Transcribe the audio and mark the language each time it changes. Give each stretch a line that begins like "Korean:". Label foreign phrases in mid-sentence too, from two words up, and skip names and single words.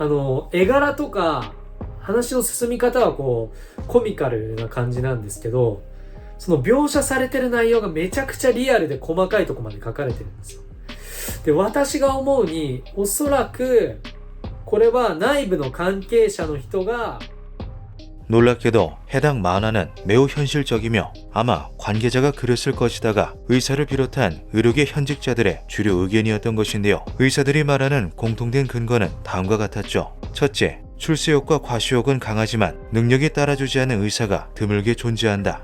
Japanese: 絵柄とか、話の進み方はこうコミカルな感じなんですけど、その描写されてる内容がめちゃくちゃリアルで細かいところまで書かれてるんですよ。で、私が思うにおそらくこれは内部の関係者の人が
Korean: 놀랍게도 해당 만화는 매우 현실적이며 아마 관계자가 그렸을 것이다가 의사를 비롯한 의료계 현직자들의 주류 의견이었던 것인데요. 의사들이 말하는 공통된 근거는 다음과 같았죠. 첫째, 출세욕과 과시욕은 강하지만 능력이 따라주지 않는 의사가 드물게 존재한다.